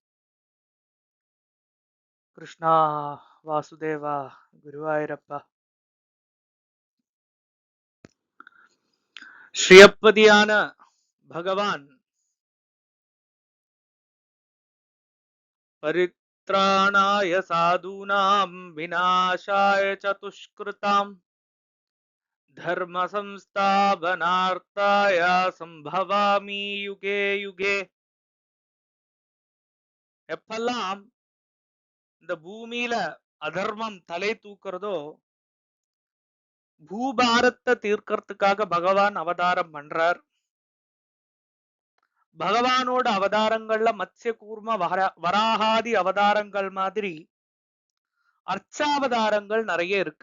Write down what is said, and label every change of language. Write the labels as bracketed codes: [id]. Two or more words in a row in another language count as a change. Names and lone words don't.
[sa] कृष्णा वासुदेवा गुरुवायूरप्पा श्रीयப்பதியான भगवान परित्राणाय साधूनां विनाशाय चतुष्कृतां धर्म संस्थापनार्थाय संभवामि युगे युगे। [ta] எப்பெல்லாம் இந்த பூமியில அதர்மம் தலை தூக்குறதோ பூபாரத்தை தீர்க்கறதுக்காக பகவான் அவதாரம் பண்றார். பகவானோட அவதாரங்கள்ல மத்ய கூர்ம வராகாதி அவதாரங்கள் மாதிரி அர்ச்சாவதாரங்கள் நிறைய இருக்கு.